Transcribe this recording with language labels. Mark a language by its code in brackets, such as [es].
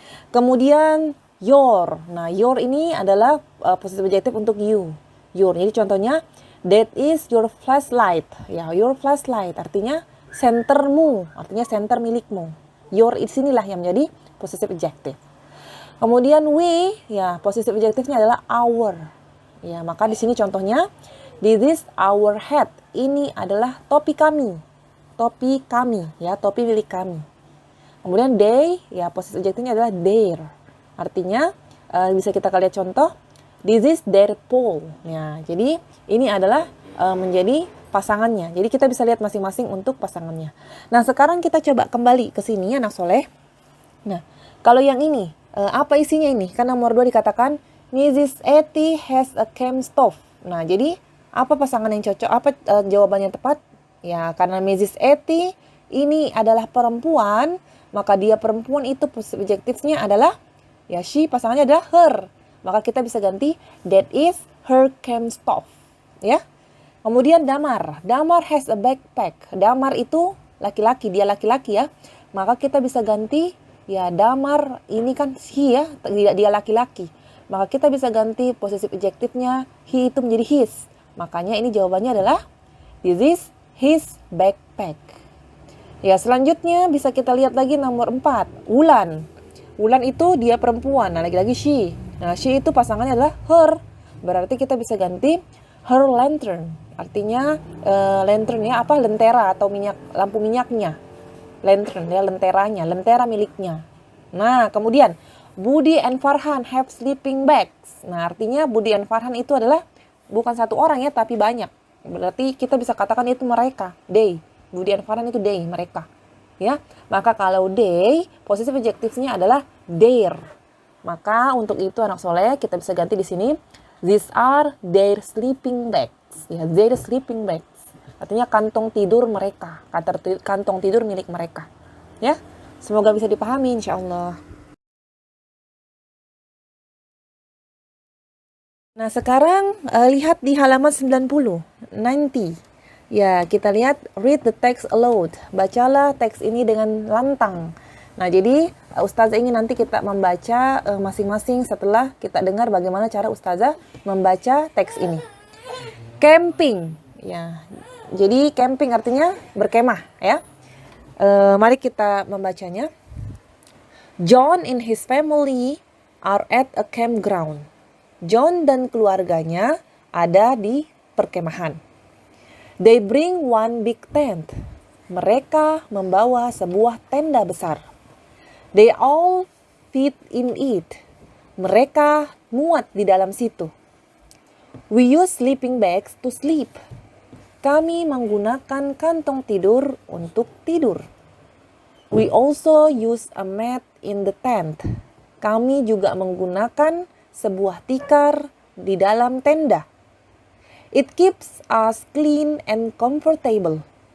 [id] Kemudian your. Nah, your ini adalah possessive adjective untuk you. [en] Your. [id] Jadi contohnya, [en] that is your flashlight. [id] Ya, [en] your flashlight [id] artinya sentermu, artinya center milikmu. Your sinilah yang menjadi possessive adjective. Kemudian we, ya possessive adjective-nya adalah our. Ya, maka di sini contohnya, [en] this is our hat. [id] Ini adalah topi kami. Topi kami, ya, topi milik kami. Kemudian they, ya possessive adjective-nya adalah their. Artinya bisa kita lihat contoh, [en] this is their pole. [id] Ya, jadi ini adalah menjadi pasangannya. Jadi kita bisa lihat masing-masing untuk pasangannya. Nah, sekarang kita coba kembali ke sini anak soleh. Nah, kalau yang ini, apa isinya ini? Kan nomor 2 dikatakan, Mrs. Etty [en] has a camp stove. [id] Nah, jadi apa pasangan yang cocok? Apa jawabannya tepat? Ya, karena Mrs. Etty ini adalah perempuan, maka dia perempuan itu subjektifnya adalah ya she, pasangannya adalah her. Maka kita bisa ganti [en] that is her camp stove. [id] Ya. Kemudian Damar. Damar [en] has a backpack. [id] Damar itu laki-laki, dia laki-laki ya. Maka kita bisa ganti ya Damar ini kan he ya, dia laki-laki. Maka kita bisa ganti posesif adjektifnya he itu menjadi his. Makanya ini jawabannya adalah [en] this is his backpack. [id] Ya, selanjutnya bisa kita lihat lagi nomor 4, Wulan. Wulan itu dia perempuan, nah lagi-lagi she. Nah, she itu pasangannya adalah her. Berarti kita bisa ganti [en] her lantern. [id] Artinya lantern ya apa? Lentera atau lampu minyaknya. Lantern ya lenteranya, lentera miliknya. Nah, kemudian [en] Budi and Farhan have sleeping bags. [id] Nah, artinya Budi and Farhan itu adalah bukan satu orang ya, tapi banyak. Berarti kita bisa katakan itu mereka, they. Budi and Farhan itu they, mereka. Ya, maka kalau they, posesif adjektifnya adalah their. Maka untuk itu anak soleh kita bisa ganti di sini. [en] These are their sleeping bags. [id] Ya, [en] their sleeping bags. [id] Artinya kantong tidur mereka, kantong tidur milik mereka. Ya, semoga bisa dipahami insya Allah. Nah, sekarang lihat di halaman 90. Ya, kita lihat [en] read the text aloud. [id] Bacalah teks ini dengan lantang. Nah, jadi Ustazah ingin nanti kita membaca masing-masing setelah kita dengar bagaimana cara Ustazah membaca teks ini. Camping. Ya. Jadi camping artinya berkemah ya. Mari kita membacanya. [en] John and his family are at a campground. [id] John dan keluarganya ada di perkemahan. [en] They bring one big tent. [id] Mereka membawa sebuah tenda besar. [en] They all fit in it. [id] Mereka muat di dalam situ. [en] We use sleeping bags to sleep. [id] Kami menggunakan kantong tidur untuk tidur. [en] We also use a mat in the tent. [id] Kami juga menggunakan sebuah tikar di dalam tenda. [en] It keeps us clean and comfortable.